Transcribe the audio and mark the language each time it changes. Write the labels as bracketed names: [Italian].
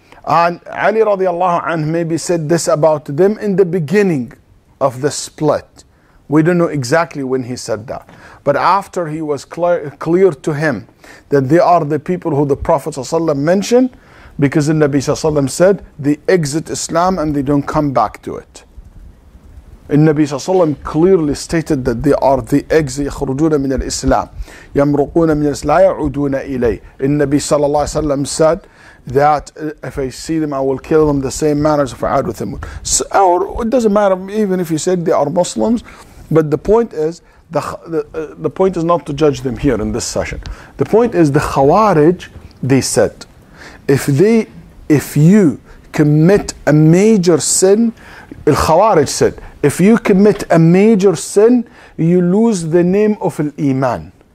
[English] And Ali radiallahu anhu maybe said this about them in the beginning of the split. We don't know exactly when he said that. But after he was clear to him that they are the people who the Prophet ﷺ mentioned, because the Nabi ﷺ said, they exit Islam and they don't come back to it. And Nabi ﷺ clearly stated that they are the exit, [Arabic] يخرجون من الإسلام يمرقون من الإسلام لا يعودون إليه. [English] And Nabi ﷺ said that if I see them, I will kill them the same manner as if I had with them. So, or it doesn't matter even if you said they are Muslims, but the point is, the point is not to judge them here in this session. The point is the Khawarij, they said, if you commit a major sin, Al-Khawarij said, if you commit a major sin, you lose the name of Al-Iman.